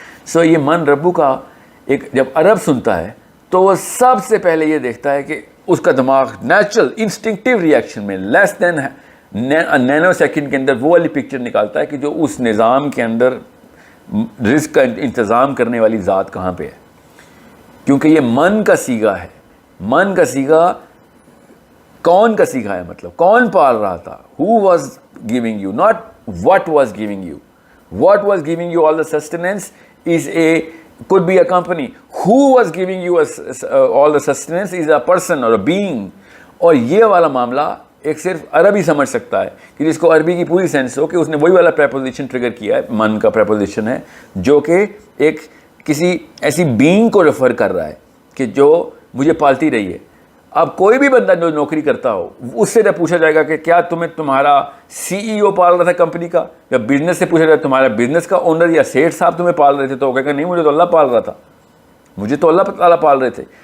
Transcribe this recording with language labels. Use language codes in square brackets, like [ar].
[ur] سو یہ من ربو کا ایک جب عرب سنتا ہے تو وہ سب سے پہلے یہ دیکھتا ہے کہ اس کا دماغ نیچرل انسٹنکٹیو ریئیکشن میں لیس دین نینو سیکنڈ کے اندر وہ والی پکچر نکالتا ہے کہ جو اس نظام کے اندر رزق کا انتظام کرنے والی ذات کہاں پہ ہے. کیونکہ یہ من کا صیغہ ہے. من کا صیغہ کون کا صیغہ ہے, مطلب کون پال رہا تھا. [en] who was giving you, not what was giving you. What was giving you all the sustenance is could be a company. Who was giving you all the sustenance is a person or a being. [ur] اور یہ والا معاملہ ایک صرف عربی سمجھ سکتا ہے کہ جس کو عربی کی پوری سینس ہو کہ اس نے وہی والا پریپوزیشن ٹریگر کیا ہے, من کا پریپوزیشن ہے, جو کہ ایک کسی ایسی بینگ کو ریفر کر رہا ہے کہ جو مجھے پالتی رہی ہے. اب کوئی بھی بندہ جو نوکری کرتا ہو اس سے جب پوچھا جائے گا کہ کیا تمہارا CEO پال رہا تھا کمپنی کا, یا بزنس سے پوچھا جائے تمہارا بزنس کا اونر یا سیٹ صاحب تمہیں پال رہے تھے, تو وہ کہے گا نہیں مجھے تو اللہ پال رہا تھا, مجھے تو اللہ تعالیٰ پال رہے تھے.